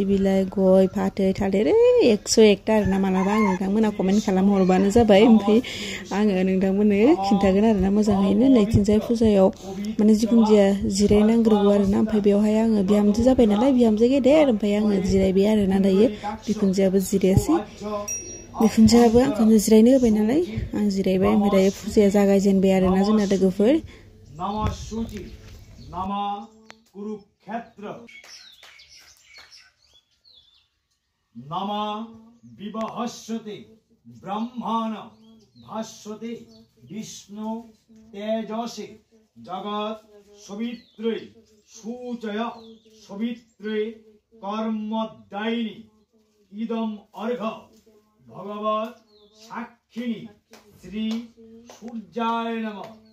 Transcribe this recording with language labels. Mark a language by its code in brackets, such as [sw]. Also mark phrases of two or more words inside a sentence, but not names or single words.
[brx] बिलाइ गय फाथै थालिर 101टा आरोना मालाबा आं नोंथांमोना कमेन्ट खालामहरबानो जाबाय ओमफ्राय आङो नोंथांमोननो खिन्थागोन आरोना मोजाङैनो नैथिंजाय फुजायाव माने जिखुनु जाया जिरायनांग्रोगौ आरोना ओमफ्राय बेवहाय आङो बिहामजो जाबाय नालाय बिहामजो गेदेर ओमफ्राय आङो जिरायबाय आरोना दायो बिखुनजोआबो जिरायासै बिखुनजोआबो आंखौनो जिरायनो होबाय नालाय आं जिरायबाय ओमफ्राय दायो फुजाया जागायजेनबाय आरोना जोंना लोगोफोर [sa] कुरुक्षेत्र नमः विवहस्यते ब्रह्मण भास्वते विष्णु तेजसे जगत सवित्रे सूचय सवित्रे कर्मदायिनी इदम अर्घ भगवत साक्षिणी श्री सूर्याय नमः